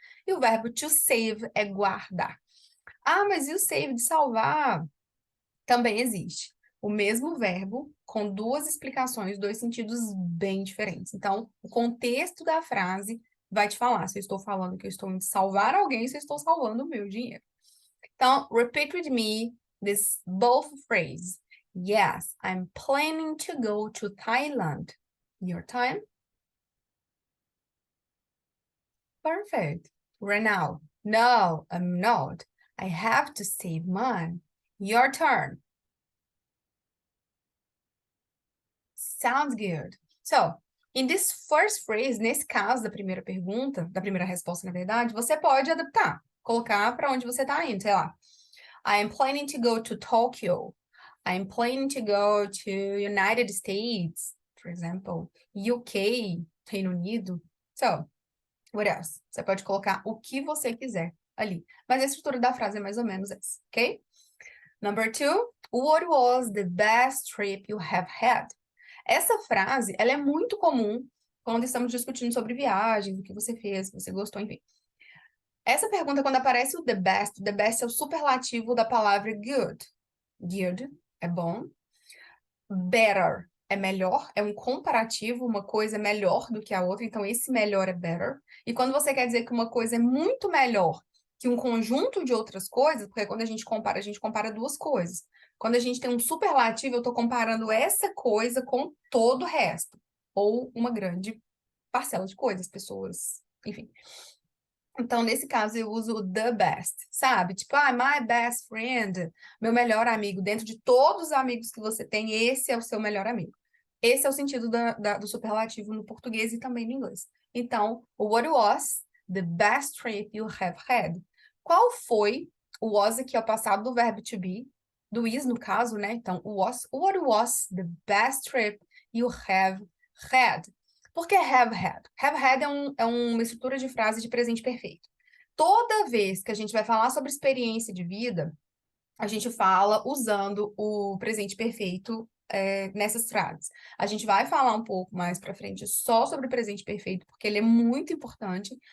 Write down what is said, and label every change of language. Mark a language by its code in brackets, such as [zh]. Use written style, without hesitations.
[pt] E o verbo to save é guardar. Mas e o save de salvar? Também existe. O mesmo verbo com duas explicações, dois sentidos bem diferentes. Então, o contexto da frase vai te falar se eu estou falando que eu estou indo salvar alguém, se eu estou salvando o meu dinheiro. [en] Então, repeat with me this both phrase. Yes, I'm planning to go to Thailand. Your time. Perfect. Renaud. No, I'm not. I have to save money. Your turn. Sounds good. So, in this first phrase, [pt] nesse caso da primeira pergunta, da primeira resposta, na verdade, você pode adaptar, colocar para onde você está indo, sei lá. [en] I am planning to go to Tokyo. I am planning to go to United States, for example, UK, Reino Unido. So, what else? [pt] Você pode colocar o que você quiser ali. Mas a estrutura da frase é mais ou menos essa, ok? [en] Number 2, what was the best trip you have had? [pt] Essa frase, ela é muito comum quando estamos discutindo sobre viagens, o que você fez, o que você gostou, enfim. Essa pergunta, quando aparece o the best é o superlativo da palavra good. Good é bom. Better é melhor, é um comparativo, uma coisa é melhor do que a outra, então esse melhor é better. E quando você quer dizer que uma coisa é muito melhor que um conjunto de outras coisas, porque quando a gente compara duas coisas. Quando a gente tem um superlativo, eu estou comparando essa coisa com todo o resto, ou uma grande parcela de coisas, pessoas, enfim. Então, nesse caso, eu uso o the best, sabe? Tipo, [en] my best friend, [pt] meu melhor amigo. Dentro de todos os amigos que você tem, esse é o seu melhor amigo. Esse é o sentido do superlativo no português e também no inglês. [en] Então, what was the best trip you have had? [pt] Qual foi, o was aqui é o passado do verbo to be, do is no caso, né? [en] Então, what was the best trip you have had? [pt] Por que have had? Have had é uma estrutura de frase de presente perfeito. Toda vez que a gente vai falar sobre experiência de vida, a gente fala usando o presente perfeito nessas frases. A gente vai falar um pouco mais para frente só sobre o presente perfeito, porque ele é muito importante.